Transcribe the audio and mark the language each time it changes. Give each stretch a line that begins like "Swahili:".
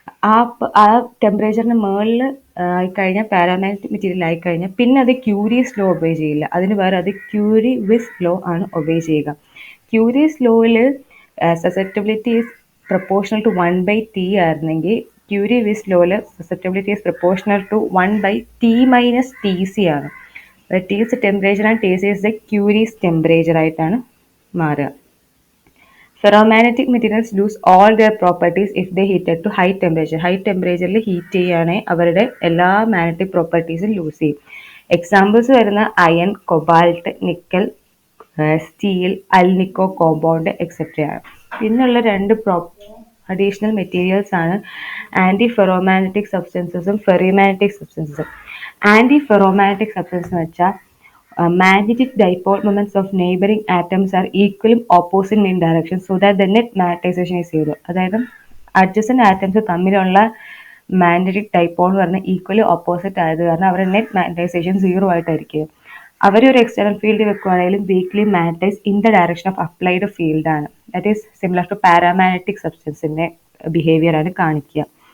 Malayalam: ആ ടെമ്പറേച്ചറിന് മുകളിൽ ആയിക്കഴിഞ്ഞാൽ പാരാമാഗ്നറ്റിക് മെറ്റീരിയൽ ആയിക്കഴിഞ്ഞാൽ പിന്നെ അത് ക്യൂരിയസ് ലോ ഒബേ ചെയ്യില്ല. അതിന് പകരം അത് ക്യൂരി-വിസ് ലോ ആണ് ഒബേ ചെയ്യുക. Curious ലോയിൽ
English: susceptibility is proportional to 1/T
Malayalam: ആയിരുന്നെങ്കിൽ ക്യൂരി-വിസ് ലോയിൽ
English: susceptibility is proportional to 1/T - Tc
Malayalam: ആണ്.
English: T is the temperature and Tc is the Curie's temperature
Malayalam: ആയിട്ടാണ് മാറുക.
English: Ferromagnetic materials lose all their properties if they heated to high temperature.
Malayalam: High temperature heat ചെയ്യുകയാണെങ്കിൽ അവരുടെ എല്ലാ magnetic പ്രോപ്പർട്ടീസും loose ചെയ്യും. Examples വരുന്ന iron, cobalt, nickel, steel, alnico compound etcetera ആണ്. പിന്നുള്ള രണ്ട് അഡീഷണൽ മെറ്റീരിയൽസ് ആണ് anti ferromagnetic സബ്സ്റ്റൻസസും ഫെറിമാഗ്നറ്റിക് സബ്സ്റ്റൻസസും.
English: antiferromagnetic substance
Malayalam: എന്ന് വെച്ചാൽ
English: magnetic dipole moments of neighboring atoms are equally opposite in direction so that the net magnetization is zero.
Malayalam: അതായത് adjacent atoms തമ്മിലുള്ള magnetic dipole എന്ന് പറഞ്ഞാൽ ഈക്വലി ഓപ്പോസിറ്റ് ആയത് കാരണം അവരുടെ നെറ്റ് മാഗ്നറ്റൈസേഷൻ സീറോ ആയിട്ടായിരിക്കും. അവരൊരു external field വെക്കുകയാണെങ്കിലും
English: weakly magnetise in the direction of applied field
Malayalam: ആണ്.
English: that is similar to
Malayalam: paramagnetic സബ്സ്റ്റൻസിന്റെ behaviour ആണ് കാണിക്കുക.